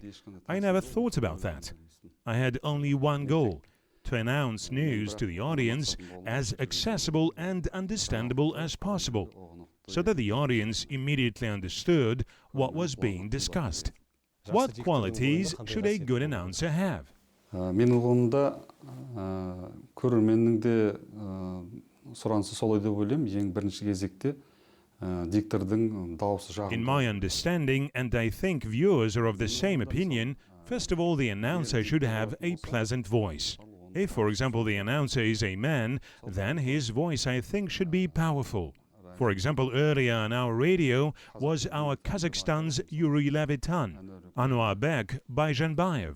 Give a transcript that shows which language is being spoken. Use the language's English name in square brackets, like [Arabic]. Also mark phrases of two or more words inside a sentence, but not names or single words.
[English] I never thought about that. I had only one goal: to announce news to the audience as accessible and understandable as possible, so that the audience immediately understood what was being discussed. What qualities should a good announcer have? [Kazakh] Менің қолымда көрерменнің де сұранысы солай деп ойлаймын. Ең бірінші кезекте диктордың дауысы жағымды. [English] In my understanding, and I think viewers are of the same opinion, first of all, the announcer should have a pleasant voice. If, for example, the announcer is a man, then his voice, I think, should be powerful. For example, earlier on our radio was our Kazakhstan's Yuri Levitan, Anwarbek Bayjanbayev.